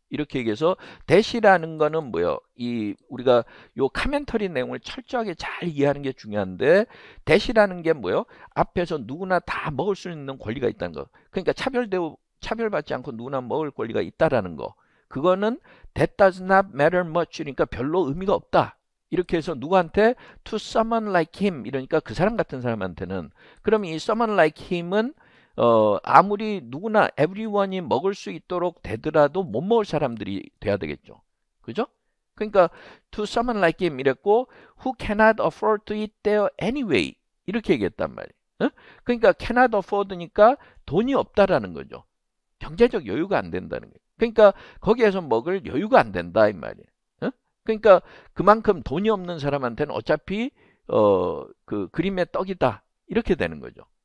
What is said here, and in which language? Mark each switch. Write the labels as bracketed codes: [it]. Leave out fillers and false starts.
[ko] 이렇게 얘기해서 that이라는 거는 뭐예요? 이 우리가 요 카멘터리 내용을 철저하게 잘 이해하는 게 중요한데 that이라는 게 뭐예요? 앞에서 누구나 다 먹을 수 있는 권리가 있다는 거. 그러니까 차별받지 않고 누구나 먹을 권리가 있다라는 거. 그거는 [en] that does not matter much. [ko] 그러니까 별로 의미가 없다. 이렇게 해서 누구한테 [en] to someone like him [ko] 이러니까 그 사람 같은 사람한테는, 그럼 이 [en] someone like him [ko] 은 아무리 누구나 everyone이 먹을 수 있도록 되더라도 못 먹을 사람들이 돼야 되겠죠. 그죠? 그러니까 [en] to someone like him [ko] 이랬고 [en] who cannot afford to eat there anyway [ko] 이렇게 얘기했단 말이에요. 그러니까 cannot afford니까 돈이 없다라는 거죠. 경제적 여유가 안 된다는 거예요. 그러니까 거기에서 먹을 여유가 안 된다 이 말이에요. 그러니까 그만큼 돈이 없는 사람한테는 어차피 그 그림의 떡이다 이렇게 되는 거죠.